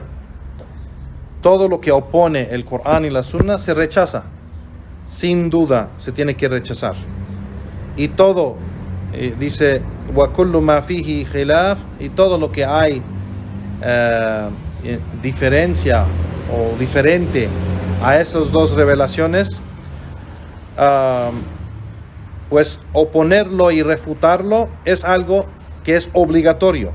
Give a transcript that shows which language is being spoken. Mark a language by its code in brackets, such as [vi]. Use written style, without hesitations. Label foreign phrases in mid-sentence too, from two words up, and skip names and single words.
[es] Todo lo que opone el Corán y la Sunna se rechaza, sin duda se tiene que rechazar. Y todo, dice, [ar] وَكُلُّ مَا فِيهِ خِلَافٌ, [es] y todo lo que hay diferencia o diferente a esas dos revelaciones, pues oponerlo y refutarlo es algo que es obligatorio.